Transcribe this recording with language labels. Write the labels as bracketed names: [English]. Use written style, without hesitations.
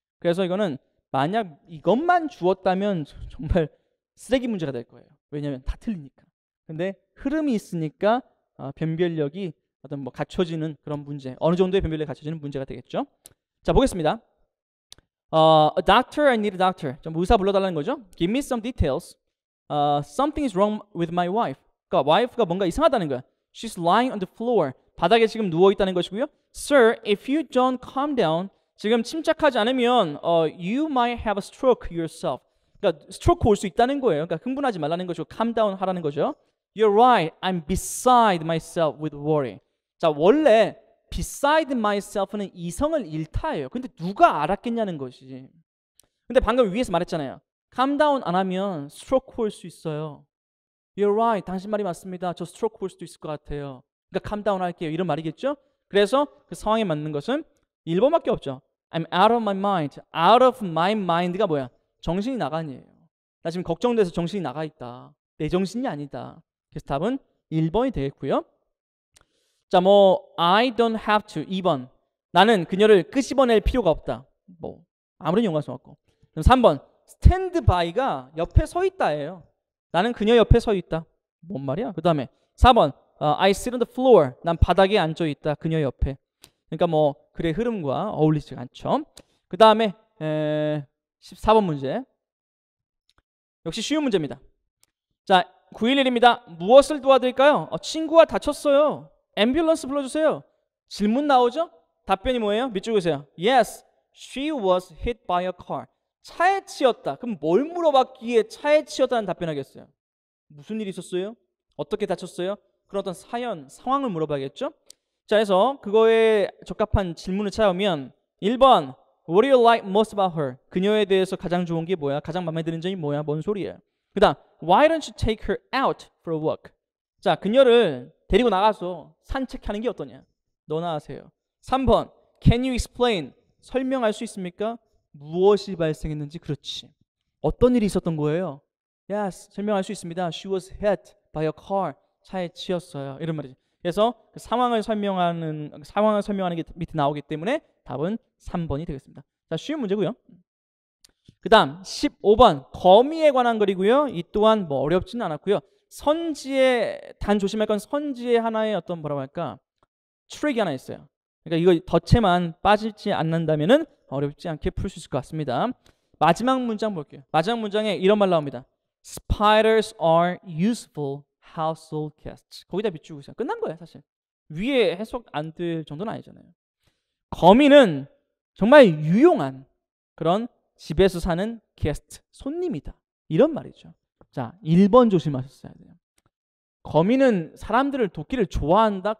[Korean] 그래서 이거는 만약 이것만 주었다면 정말 쓰레기 문제가 될 거예요. 왜냐하면 다 틀리니까. 근데 흐름이 있으니까 변별력이 어떤 뭐 갖춰지는 그런 문제, 어느 정도의 변별력이 갖춰지는 문제가 되겠죠. 자, 보겠습니다. [English] A doctor, I need a doctor. [Korean] 좀 의사 불러달라는 거죠. [English] Give me some details. Something is wrong with my wife. [Korean] 그러니까 wife가 뭔가 이상하다는 거야. [English] She's lying on the floor. [Korean] 바닥에 지금 누워 있다는 것이고요. [English] Sir, if you don't calm down, [Korean] 지금 침착하지 않으면 [English] you might have a stroke yourself. [Korean] 그러니까 스트로크 올 수 있다는 거예요. 그러니까 흥분하지 말라는 거죠. [English] calm down [Korean] 하라는 거죠. [English] You're right. I'm beside myself with worry. [Korean] 자, 원래 beside myself는 이성을 일타예요. 근데 누가 알았겠냐는 것이지. 근데 방금 위에서 말했잖아요. calm down 안 하면 스트로크 올 수 있어요. [English] You're right. [Korean] 당신 말이 맞습니다. 저 스트로크 올 수도 있을 것 같아요. 그러니까 [English] calm down [Korean] 할게요. 이런 말이겠죠? 그래서 그 상황에 맞는 것은 1번밖에 없죠. [English] I'm out of my mind. out of my mind [Korean] 가 뭐야? 정신이 나간이에요. 나 지금 걱정돼서 정신이 나가 있다. 내 정신이 아니다. 그래서 답은 1번이 되겠고요. 자, 뭐 [English] I don't have to. [Korean] 2번. 나는 그녀를 끄집어낼 필요가 없다. 뭐 아무런 연관성 없고. 그럼 3번. stand by가 옆에 서 있다예요. 나는 그녀 옆에 서 있다. 뭔 말이야? 그 다음에 4번. [English] I sit on the floor. [Korean] 난 바닥에 앉아 있다. 그녀 옆에. 그러니까 뭐 글의 흐름과 어울리지 않죠. 그 다음에 14번 문제. 역시 쉬운 문제입니다. 자, 911입니다. 무엇을 도와드릴까요? 친구가 다쳤어요. 앰뷸런스 불러주세요. 질문 나오죠? 답변이 뭐예요? 밑줄 그으세요. [English] Yes, she was hit by a car. [Korean] 차에 치였다. 그럼 뭘 물어봤기에 차에 치였다는 답변하겠어요? 무슨 일이 있었어요? 어떻게 다쳤어요? 그런 어떤 사연, 상황을 물어봐야겠죠? 자, 그래서 그거에 적합한 질문을 찾아오면 1번 [English] What do you like most about her? [Korean] 그녀에 대해서 가장 좋은 게 뭐야? 가장 마음에 드는 점이 뭐야? 뭔 소리예요? 그 다음 [English] Why don't you take her out for a walk? [Korean] 자, 그녀를 데리고 나가서 산책하는 게 어떠냐? 너나 하세요. 3번 [English] Can you explain? [Korean] 설명할 수 있습니까? 무엇이 발생했는지. 그렇지. 어떤 일이 있었던 거예요? Yes, 설명할 수 있습니다. [English] She was hit by a car. [Korean] 차에 치였어요. 이런 말이지. 그래서 그 상황을 설명하는 게 밑에 나오기 때문에 답은 3번이 되겠습니다. 자, 쉬운 문제고요. 그 다음 15번 거미에 관한 글이고요. 이 또한 뭐 어렵지는 않았고요. 선지에 단 조심할 건 선지의 하나의 어떤 뭐라고 할까 트릭이 하나 있어요. 그러니까 이거 덫에만 빠지지 않는다면은 어렵지 않게 풀 수 있을 것 같습니다. 마지막 문장 볼게요. 마지막 문장에 이런 말 나옵니다. Spiders are useful household guests. 거기다 비추고 있어요. 끝난 거예요, 사실. 위에 해석 안 될 정도는 아니잖아요. 거미는 정말 유용한 그런 집에서 사는 게스트, 손님이다. 이런 말이죠. 자, 1번 조심하셨어야 돼요. 거미는 사람들을 도끼를 좋아한다.